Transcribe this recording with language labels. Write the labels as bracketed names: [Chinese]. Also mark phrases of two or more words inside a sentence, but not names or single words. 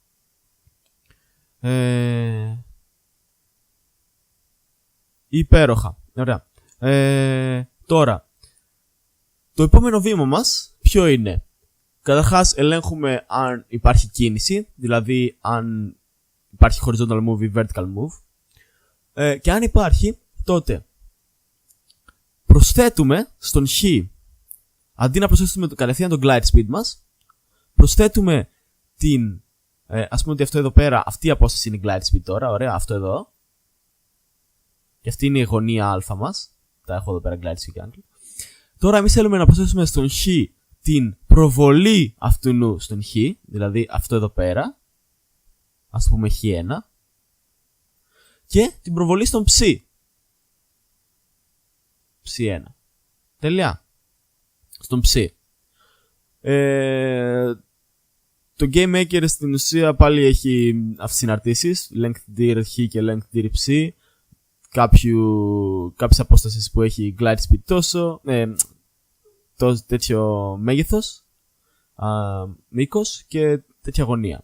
[Greek] Υπέροχα. Ωραία. Τώρα, το επόμενο βήμα μας ποιο είναι? Καταρχάς ελέγχουμε αν υπάρχει κίνηση, δηλαδή αν υπάρχει [English] horizontal move [Greek] ή [English] vertical move, [Greek] και αν υπάρχει, τότε προσθέτουμε στον χ, αντί να προσθέσουμε κατευθείαν τον [English] glide speed [Greek] μας, προσθέτουμε ας πούμε ότι αυτό εδώ πέρα, αυτή η απόσταση είναι η [English] glide speed [Greek] τώρα, ωραία, αυτό εδώ, και αυτή είναι η γωνία α μας, τα έχω εδώ πέρα [English] glide speed angle. [Greek] Τώρα εμείς θέλουμε να προσθέσουμε στον χ την προβολή αυτού στον χ, δηλαδή αυτό εδώ πέρα, ας πούμε χ1, και την προβολή στον ψ, ψ1. Τελεία. Στον ψ. Το Game Maker στην ουσία πάλι έχει συναρτήσεις, [English] length dir [Greek] χ και [English] length dir [Greek] ψ, κάποιες απόστασεις που έχει [English] glide speed [Greek] τόσο, τέτοιο μέγεθος, μήκος και τέτοια γωνία.